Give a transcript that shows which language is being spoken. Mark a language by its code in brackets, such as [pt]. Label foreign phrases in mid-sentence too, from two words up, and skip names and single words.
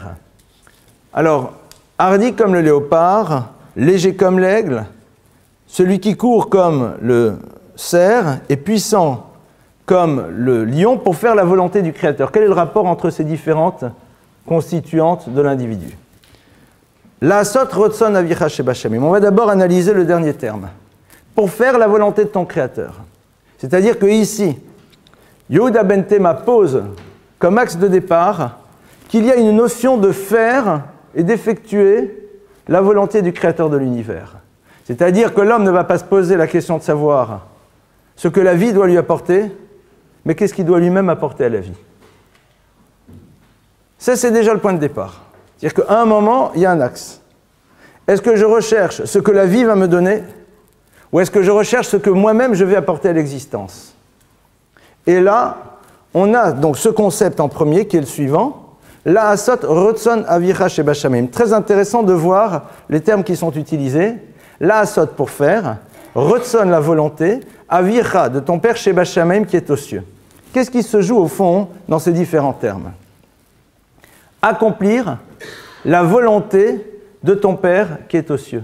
[fr] Alors, hardi comme le léopard, léger comme l'aigle, celui qui court comme le cerf et puissant comme le lion, pour faire la volonté du Créateur. Quel est le rapport entre ces différentes constituantes de l'individu? [he] לעשות רצון אביך שבשמים. [fr] On va d'abord analyser le dernier terme. Pour faire la volonté de ton Créateur. C'est-à-dire que ici, Yehuda ben Tema pose comme axe de départ qu'il y a une notion de faire et d'effectuer la volonté du Créateur de l'univers. C'est-à-dire que l'homme ne va pas se poser la question de savoir ce que la vie doit lui apporter, mais qu'est-ce qu'il doit lui-même apporter à la vie. Ça, c'est déjà le point de départ. C'est-à-dire qu'à un moment, il y a un axe. Est-ce que je recherche ce que la vie va me donner, ou est-ce que je recherche ce que moi-même je vais apporter à l'existence? Et là, on a donc ce concept en premier, qui est le suivant, [he] לעשות רצון אביך שבשמים. [fr] Très intéressant de voir les termes qui sont utilisés. La'asot pour faire, rotzon la volonté, avicha de ton père shebashamim qui est aux cieux. Qu'est-ce qui se joue au fond dans ces différents termes? Accomplir la volonté de ton père qui est aux cieux.